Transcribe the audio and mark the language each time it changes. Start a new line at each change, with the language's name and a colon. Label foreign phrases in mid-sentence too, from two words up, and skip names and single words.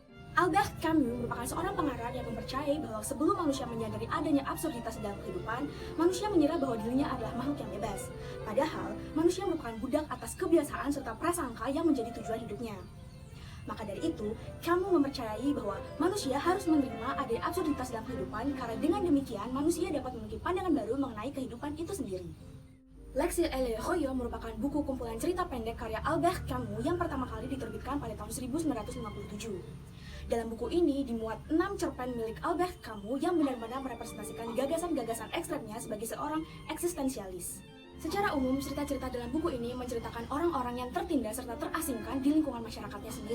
Indonesian: Albert Camus merupakan seorang pengarang yang mempercayai bahwa sebelum manusia menyadari adanya absurditas dalam kehidupan, manusia mengira bahwa dirinya adalah makhluk yang bebas. Padahal, manusia merupakan budak atas kebiasaan serta prasangka yang menjadi tujuan hidupnya. Maka dari itu, Camus mempercayai bahwa manusia harus menerima adanya absurditas dalam kehidupan karena dengan demikian manusia dapat memiliki pandangan baru mengenai kehidupan itu sendiri. L'exil et le Royaume merupakan buku kumpulan cerita pendek karya Albert Camus yang pertama kali diterbitkan pada tahun 1957. Dalam buku ini dimuat 6 cerpen milik Albert Camus yang benar-benar merepresentasikan gagasan-gagasan ekstremnya sebagai seorang eksistensialis. Secara umum, cerita-cerita dalam buku ini menceritakan orang-orang yang tertindas serta terasingkan di lingkungan masyarakatnya sendiri.